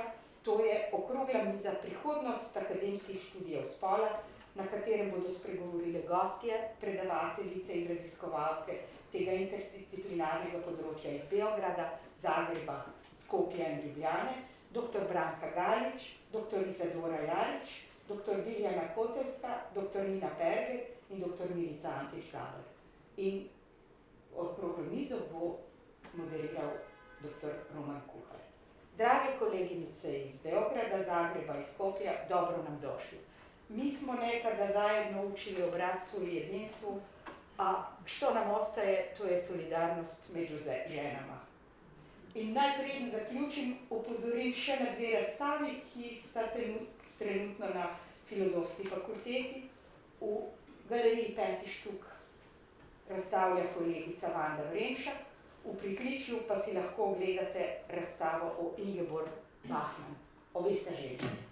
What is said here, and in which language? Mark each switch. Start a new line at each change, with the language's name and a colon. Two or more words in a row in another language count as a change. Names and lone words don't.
Slovenian: To je Okrogla miza Prihodnost akademskih študijev spola, na katerem bodo spregovorile gostje, predavateljice in raziskovalke tega interdisciplinarnega področja iz Beograda, Zagreba, Skopja in Ljubljane, dr. Branka Galić, dr. Isidora Jarić, dr. Biljana Kotevska, dr. Perger in dr. Milica Antić Gaber. In okroglo mizo bo moderiral dr. Roman Kuhar.
Croatian: Drage koleginice iz Beograda, Zagreba in Skopja, dobro nam došli. Mi smo nekada zajedno učili o bratstvu i jedinstvu, a što nam ostaje, to je solidarnost među ženama.
Slovenian: In najprej zaključim, upozorim še na dve razstavi, ki sta trenutno na Filozofski fakulteti. V galeriji 5. štuk razstavlja kolegica Vanda Vremšak, V pritličju pa si lahko ogledate razstavo o Ingeborg Bachmann, o Vesta ženski.